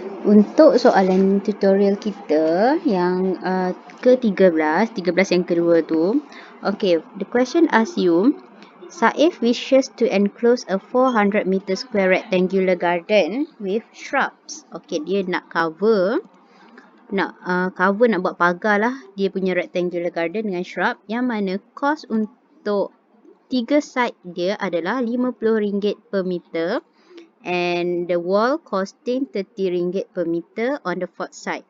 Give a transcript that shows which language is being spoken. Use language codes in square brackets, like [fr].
[ms] Untuk soalan tutorial kita yang ke-13, 13 yang kedua tu. [en] Okay, the question asks you, Saif wishes to enclose a 400 meter square rectangular garden with shrubs. [ms] Okay, dia nak cover, nak buat pagar lah dia punya rectangular garden dengan shrub, yang mana kos untuk 3 side dia adalah RM50 per meter. [en] And the wall costing RM30 per meter on the fourth side.